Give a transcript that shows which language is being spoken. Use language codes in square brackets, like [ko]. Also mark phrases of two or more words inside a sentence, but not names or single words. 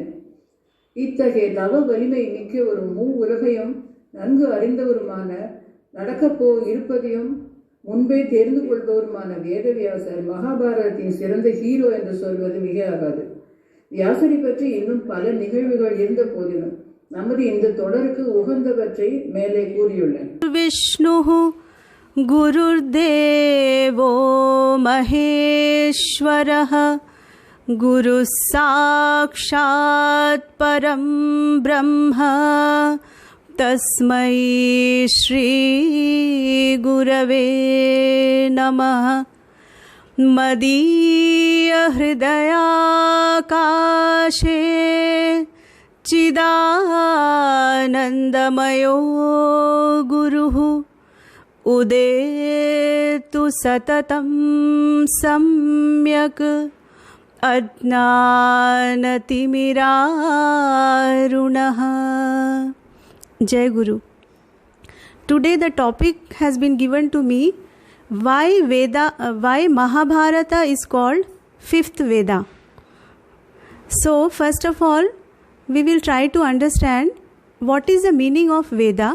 [ta] இத்தகைய தவ வலிமை மிக்க ஒரு உலகையும் நன்கு அறிந்தவருமான, நடக்கப்போ இருப்பதையும் முன்பே தெரிந்து கொள்பவருமான வேதவியாசர் மகாபாரதத்தின் சிறந்த ஹீரோ என்று சொல்வது மிகையாகாது. வியாசரை பற்றி இன்னும் பல நிகழ்வுகள் இருந்த போதிலும் நமது இந்த தொடருக்கு உகந்தவற்றை மேலே கூறியுள்ளேன். [sa] विष्णु गुरुर्देवो महेश्वरः गुरु साक्षात् परम् ब्रह्म तस्मै श्री गुरवे नमः. मदीय हृदयाकाशे चिदानन्दमयो गुरुः उदेतु सततम् सम्यक् अज्ञानतिमिरारुणः. जय गुरु. [en] Today the topic has been given to me, why Mahabharata is called fifth Veda. So first of all, we will try to understand what is the meaning of Veda.